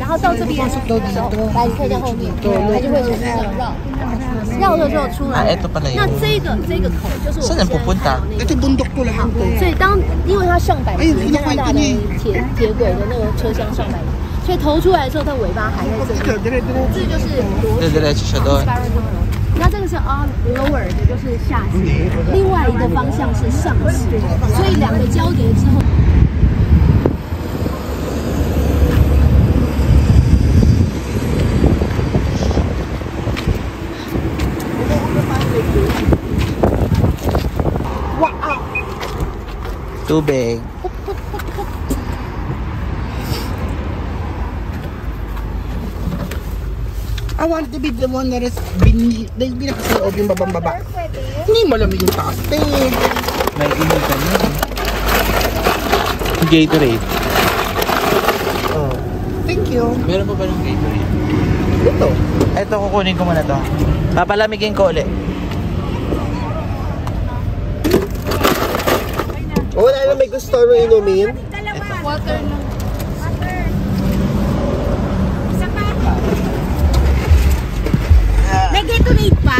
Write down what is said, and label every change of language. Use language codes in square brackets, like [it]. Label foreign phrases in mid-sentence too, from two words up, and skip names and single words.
[tl] Ah, ito pala yung... Saan ang pupunta? Ito bundok to lahat to. [zh] 所以因为它上百米，加拿大的铁轨的那个车厢上百米，所以头出来的时候，它尾巴还在这里。这就是 [tl] Diretso siya doon. [zh] 那这个是 lower 的，就是下行；另外一个方向是上行，所以两个交叠之后。 [tl] Tubig. [en] I want to be the one that is [tl] binakasaloob yung babang-baba. Hindi malamig yung taas. May inom ka na. Gatorade. Oh. Thank you. Meron pa ba ng Gatorade? Ito. Ito, kukunin ko muna to. Papalamigin ko ulit. Wala na may gusto mo inumin? Water na. May Gatorade pa?